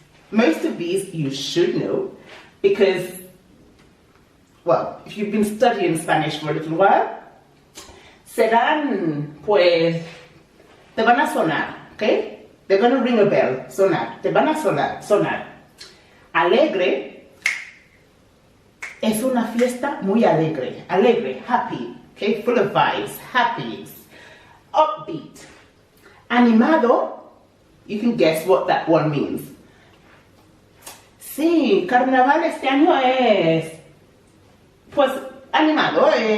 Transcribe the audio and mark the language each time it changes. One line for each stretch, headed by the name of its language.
English: Most of these you should know because, well, if you've been studying Spanish for a little while,
Spanish: serán, pues, te van a sonar,
English: okay? They're going to ring a bell, sonar,
Spanish: te van a sonar. Alegre es una fiesta muy alegre.
English: Alegre, happy, okay, full of vibes, happy, upbeat. Animado, you can guess what that one means.
Spanish: Sí, carnaval este año es, pues, animado,